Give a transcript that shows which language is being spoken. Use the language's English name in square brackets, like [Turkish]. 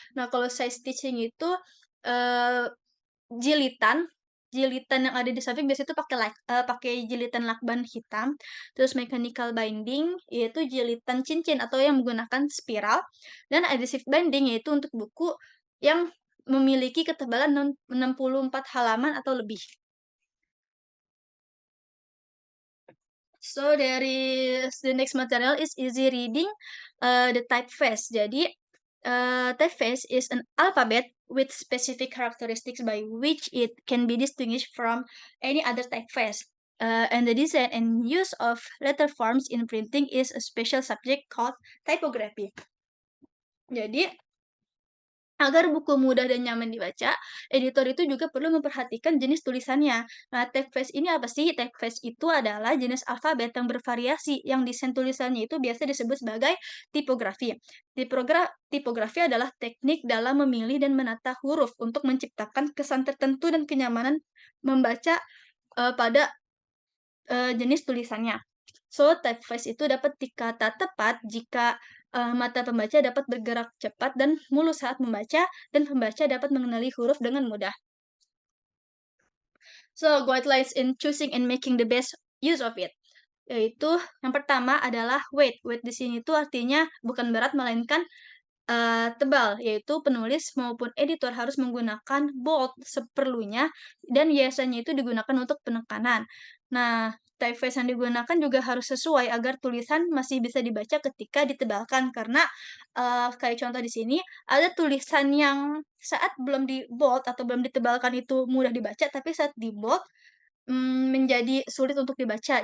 [Indonesian] Nah, kalau side stitching itu, eee jilitan jilitan yang ada di samping biasanya itu pakai jilitan lakban hitam, terus mechanical binding, yaitu jilitan cincin atau yang menggunakan spiral, dan adhesive binding, yaitu untuk buku yang memiliki ketebalan 64 halaman atau lebih. [English] So the next material is easy reading, the typeface. Jadi, typeface is an alphabet with specific characteristics by which it can be distinguished from any other typeface. And the design and use of letter forms in printing is a special subject called typography. [Indonesian] Jadi, agar buku mudah dan nyaman dibaca, editor itu juga perlu memperhatikan jenis tulisannya. Nah, typeface ini apa sih? Typeface itu adalah jenis alfabet yang bervariasi, yang desain tulisannya itu biasa disebut sebagai tipografi. Tipografi adalah teknik dalam memilih dan menata huruf untuk menciptakan kesan tertentu dan kenyamanan membaca pada jenis tulisannya. So, typeface itu dapat dikata tepat jika, mata pembaca dapat bergerak cepat dan mulus saat membaca, dan pembaca dapat mengenali huruf dengan mudah. [English] So, guidelines in choosing and making the best use of it. [Indonesian] Yaitu yang pertama adalah weight. Weight di sini tuh artinya bukan berat melainkan tebal, yaitu penulis maupun editor harus menggunakan bold seperlunya dan biasanya itu digunakan untuk penekanan. Nah, typeface yang digunakan juga harus sesuai agar tulisan masih bisa dibaca ketika ditebalkan karena, kayak contoh di sini, ada tulisan yang saat belum di-bold atau belum ditebalkan itu mudah dibaca, tapi saat di-bold, menjadi sulit untuk dibaca.